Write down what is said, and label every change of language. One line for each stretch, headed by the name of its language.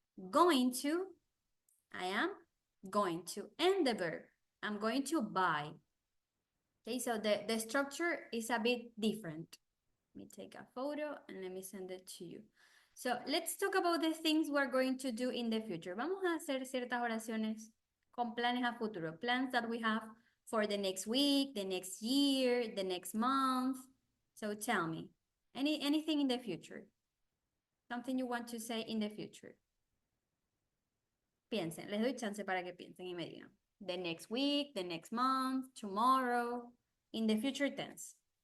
English: Going to, I am going to. And the verb, I'm going to buy. Okay, so the structure is a bit different. Let me take a photo and let me send it to you. So let's talk about the things we're going to do in the future.
Spanish: Vamos a hacer ciertas oraciones con planes a futuro.
English: Plans that we have for the next week, the next year, the next month. So tell me, anything in the future? Something you want to say in the future?
Spanish: Piensen, les doy chance para que piensen y me digan.
English: The next week, the next month, tomorrow, in the future tense.